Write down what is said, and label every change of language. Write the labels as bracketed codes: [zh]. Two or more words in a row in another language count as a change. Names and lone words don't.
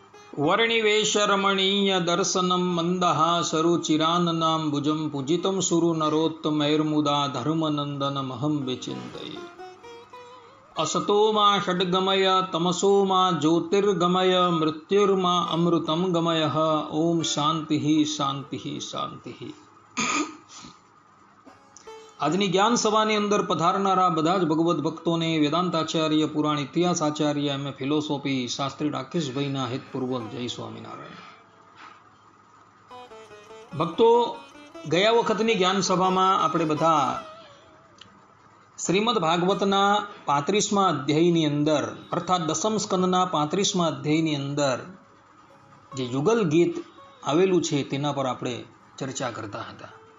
[sa] वर्णिवेशरमणीय दर्शनं मन्दहासरुचिराननां भुजं पूजितं सुरनरोत्तमैर्मुदा धर्मनन्दनमहं विचिन्तये। असतो मा षड्गमय तमसो मा ज्योतिर्गमय मृत्युर्मा अमृतं गमय। ओम शांति शांति शांति। [gu] આજની જ્ઞાન સભાની અંદર પધારનારા બધા જ ભગવદ્ ભક્તોને વેદાંતાચાર્ય, પુરાણ ઇતિહાસ આચાર્ય, એમ ફિલોસોફી શાસ્ત્રી રાકેશભાઈના હિતપૂર્વક જય સ્વામિનારાયણ. ભક્તો, ગયા વખતની જ્ઞાન સભામાં આપણે બધા શ્રીમદ ભાગવતના 35મા અધ્યાયની અંદર અર્થાત દસમ સ્કંદના 35મા અધ્યાયની અંદર જે યુગલ ગીત આવેલું છે તેના પર આપણે ચર્ચા કરતા હતા.